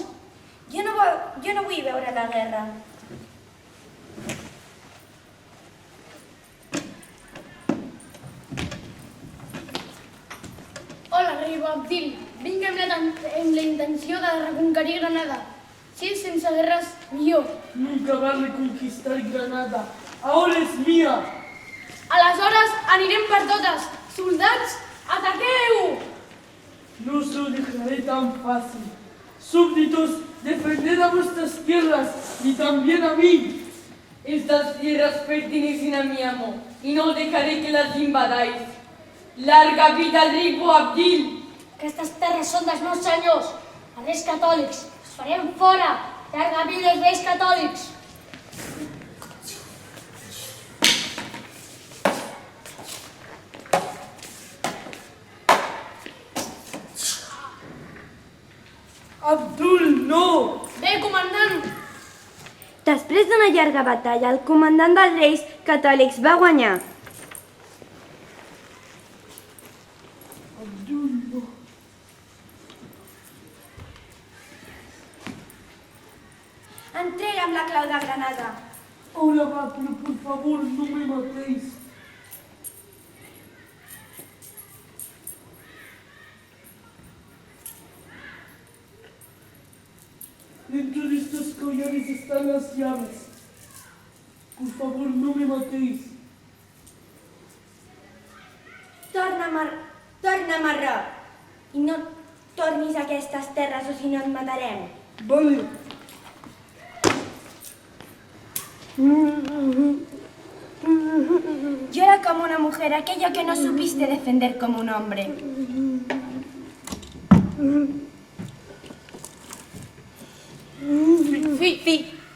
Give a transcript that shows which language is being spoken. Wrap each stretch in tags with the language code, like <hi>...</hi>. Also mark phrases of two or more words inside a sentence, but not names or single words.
<ca>Jo no vull veure la guerra. Hola, rei Boabdil. Vinc amb la intenció de reconquerir Granada. Si és sense guerres, millor.</ca> <es>Nunca va a reconquistar Granada. Ahora es mía.</es> <ca>Aleshores anirem per totes. Soldats, ataqueu!</ca> <es>No os lo dejaré tan fácil. Súbditos, defended a vuestras tierras y también a mí. Estas tierras pertenecen a mi amo y no dejaré que las invadáis. Larga vida al rei Boabdil!</es> <ca>Aquestes terres són dels meus senyors, els reis catòlics. farem fora! Llarga vida els Reis Catòlics! Abdul, no! Bé, comandant! Després d'una llarga batalla, el comandant dels Reis Catòlics va guanyar. Abdul, no. Entrega'm la clau de Granada.</ca> <es>Ahora va, pero por favor, no me matéis. Dentro de estos collares están las llaves. Por favor, no me matéis.</es> <ca>Torna'm a Roc i no tornis a aquestes terres o si no et matarem.</ca> <es>Vale. Yo era como una mujer, aquello que no supiste defender como un hombre.</es> <ca>Fill,</ca>